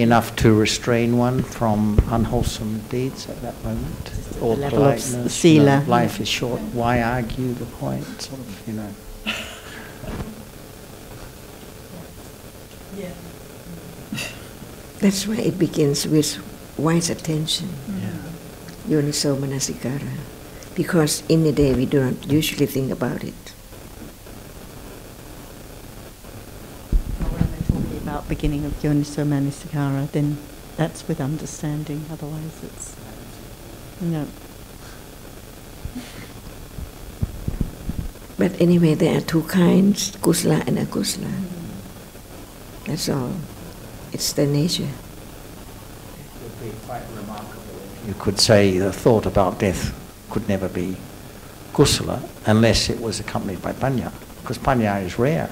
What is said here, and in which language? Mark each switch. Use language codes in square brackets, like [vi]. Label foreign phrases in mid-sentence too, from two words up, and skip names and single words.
[en] Enough to restrain one from unwholesome deeds at that moment, or the level of politeness. sila. Life is short. Why argue the point? Sort of, That's why it begins with wise attention, [pi] yoniso manasikara. [en] Because in the day we do not usually think about it. When we're talking about beginning of [pi] yoniso manasikara, [en] then that's with understanding. Otherwise, it's no. But anyway, there are two kinds, kusala and akusala. That's all. It's the nature. It would be quite remarkable if you could say the thought about death could never be kusala unless it was accompanied by panya, because panya is rare.